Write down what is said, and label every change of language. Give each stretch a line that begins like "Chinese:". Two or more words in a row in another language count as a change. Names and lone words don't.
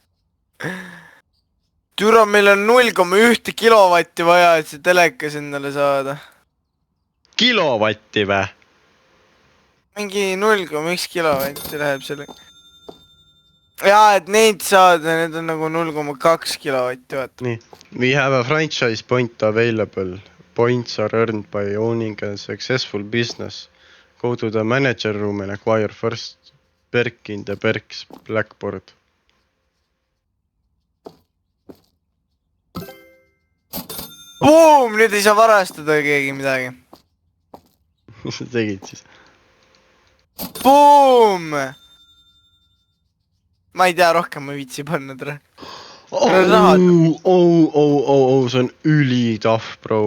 Estonian: Türa, meil on 0,1 kilovatti vaja, et see telekas endale saada. Kilovatti või? Mingi 0,1 kilovatti läheb selle. Jaa, et neid saada, need on nagu 0,2 kilovatti, vaata. Nii.
English: We have a franchise point available. Points are earned by owning a successful business. Go to the manager room and acquire first perk in the perks blackboard. Boom!
Estonian: Nüüd ei saa varastada keegi midagi. Mis sa tegid siis?
English: Boom!
Estonian: Ma ei tea, rohkem ma viitsi panna tere. See on ülitahv, bro.